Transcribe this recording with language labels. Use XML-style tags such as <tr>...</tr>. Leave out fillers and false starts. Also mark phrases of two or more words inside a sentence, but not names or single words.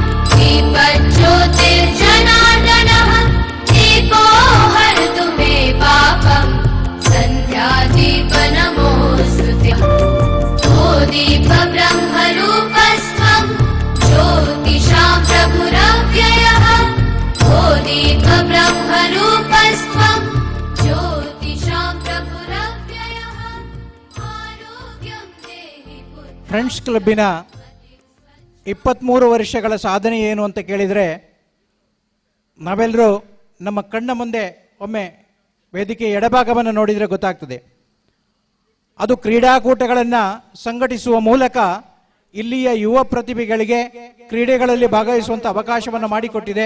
<sa>दीपज्योतिर्जनार्दनः दीपो हरतु मे पापं सन्ध्यादीप नमोऽस्तुते ओ दीप ब्रह्मरूपस्त्वं ज्योतिषां प्रभुरव्ययः ओ दीप ब्रह्मरूपस्त्वं ज्योतिषां प्रभुरव्ययः आरोग्यं देहि</sa> <kn>ಫ್ರೆಂಡ್ಸ್ ಕ್ಲಬ್ಬಿನ 23 ವರ್ಷಗಳ ಸಾಧನೆ ಏನು ಅಂತ ಕೇಳಿದರೆ ನಾವೆಲ್ಲರೂ ನಮ್ಮ ಕಣ್ಣ ಮುಂದೆ ಒಮ್ಮೆ ವೇದಿಕೆ ಎಡಭಾಗವನ್ನು ನೋಡಿದರೆ ಗೊತ್ತಾಗ್ತದೆ. ಅದು ಕ್ರೀಡಾಕೂಟಗಳನ್ನು ಸಂಘಟಿಸುವ ಮೂಲಕ ಇಲ್ಲಿಯ ಯುವ ಪ್ರತಿಭೆಗಳಿಗೆ ಕ್ರೀಡೆಗಳಲ್ಲಿ ಭಾಗವಹಿಸುವಂಥ ಅವಕಾಶವನ್ನು ಮಾಡಿಕೊಟ್ಟಿದೆ.</kn>